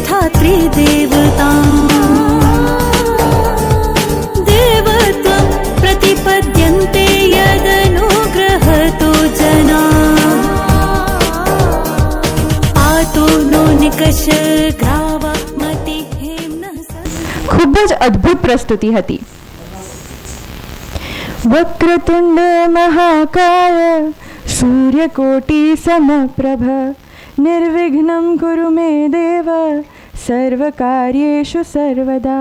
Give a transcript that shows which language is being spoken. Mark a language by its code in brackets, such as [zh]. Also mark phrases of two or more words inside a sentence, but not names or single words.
[sa] त्रिदेवता देवत्वं प्रतिपद्यन्ते यदनुग्रहतो जना पातो नो निकष ग्रावमति हेम्नः [gu] ખૂબ જ અદ્ભુત પ્રસ્તુતિ હતી. [sa] વક્રતુંડ મહાકાય સૂર્યકોટિ સમપ્રભ નિર્વિઘ્નં કુરુ મે દેવ સર્વકાર્યેષુ સર્વદા.